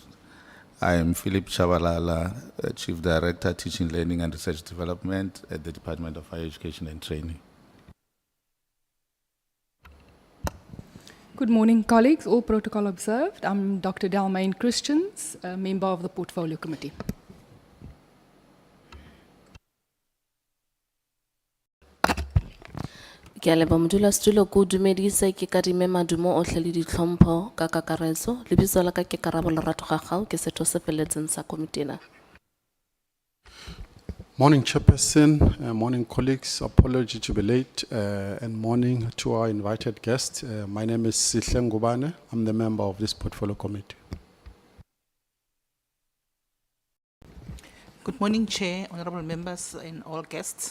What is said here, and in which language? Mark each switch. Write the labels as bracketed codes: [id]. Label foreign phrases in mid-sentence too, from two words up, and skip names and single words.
[en] I am Philip Chabalala, Chief Director, Teaching, Learning and Research Development at the Department of Higher Education and Training. Good morning, colleagues. All protocol observed. I'm Dr. Dalmain Christians, a member of the Portfolio Committee. [st] Ke a leboha modulasetulo ko dumedise ke kadime madumo ohle le ditlhompho ka kakaretso lebitso la ka ke Karabo Lerato Gagao ke setho se feletseng sa komiti ena. [en] Morning, Chairperson. Morning, colleagues. Apology to be late. And morning to our invited guest. My name is Sihle Ngubane. I'm the member of this portfolio committee. Good morning, Chair, honorable members and all guests.